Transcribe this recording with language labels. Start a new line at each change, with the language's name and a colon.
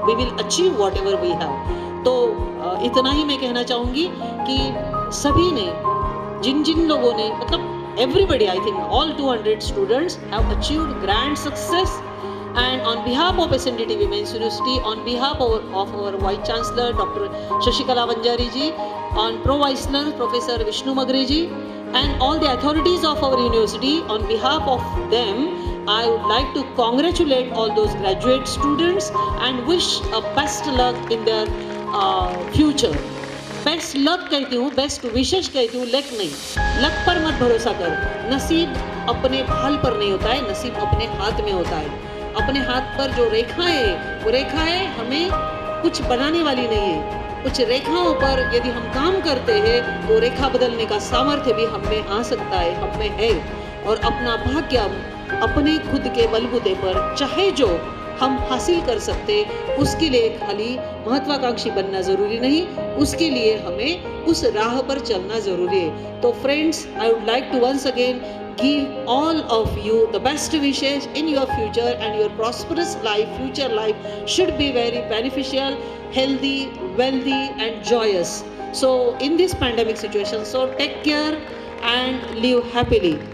English: We will achieve whatever we have.
Hindi: तो इतना ही मैं कहना चाहूँगी कि सभी ने, जिन जिन लोगों ने, मतलब
English: everybody, I think all 200 students have achieved grand success. And on behalf of SNDT Women's University, on behalf of our Vice Chancellor Dr. Shashikala Vanjari ji, on Pro Vice Chancellor Professor Vishnu Magre ji, and all the authorities of our university, on behalf of them, I would like to congratulate all those graduate students and wish a best luck in their future.
Hindi: Best luck कहती हूँ, best विशेष कहती हूँ, luck नहीं। Luck पर मत भरोसा कर, नसीब अपने भाल पर नहीं होता है, नसीब अपने हाथ में होता है। अपने हाथ पर जो रेखा है, वो रेखा है हमें कुछ बनाने वाली नहीं है। कुछ रेखाओं पर यदि हम काम करते हैं तो रेखा बदलने का सामर्थ्य भी हम में आ सकता है, हम में है। और अपना भाग्य अपने खुद के बलबूते पर चाहे जो हम हासिल कर सकते, उसके लिए खाली महत्वाकांक्षी बनना ज़रूरी नहीं, उसके लिए हमें उस राह पर चलना ज़रूरी है।
English: तो friends, I would like to once again give all of you the best wishes in your future, and your prosperous life, future life should be very beneficial, healthy, wealthy and joyous. So in this pandemic situation, so take care and live happily.